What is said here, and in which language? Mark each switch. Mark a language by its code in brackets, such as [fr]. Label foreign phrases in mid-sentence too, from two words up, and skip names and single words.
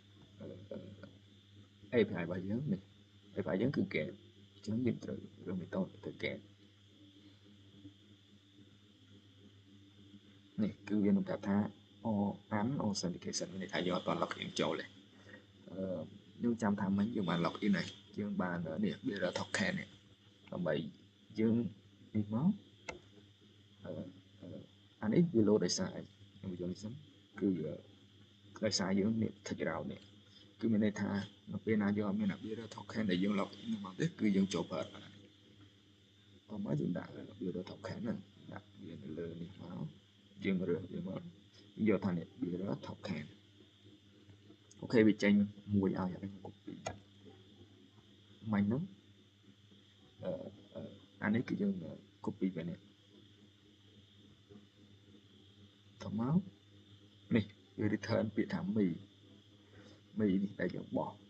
[km] API របស់យើងនេះ API យើងគឺ get អញ្ចឹងយើងត្រូវរឿងមេតូទៅ get នេះគឺវានឹងប្រាប់ថា authentication មានន័យថាយើងអត់បាន login ចូលទេយើងចាំថាមិញយើងបាន login ហើយយើងបាននេះ [en] bearer token [km] នេះដើម្បីយើងនេះមក អានេះវា load ដោយសារអីខ្ញុំយល់នេះសិនគឺដោយសារយើងនេះ [en] take round [km] នេះគឺមានន័យថានៅ ពេលណាយើងអត់មាន [en] bearer token [km] ដែលយើង login នឹងមកទេគឺយើងចូលប្រើបានតោះមកយើងដាក់ [en] bearer token [km] ហ្នឹងដាក់វានៅលើនេះមកយើងរើសវាមកយកថានេះ [en] bearer token [km] អូខេវាចេញមួយឲ្យអានេះ copy មិញហ្នឹង អានេះគឺយើង copy វានេះតមកនេះវា return ពាក្យថាមីនេះដែលយើងបោះ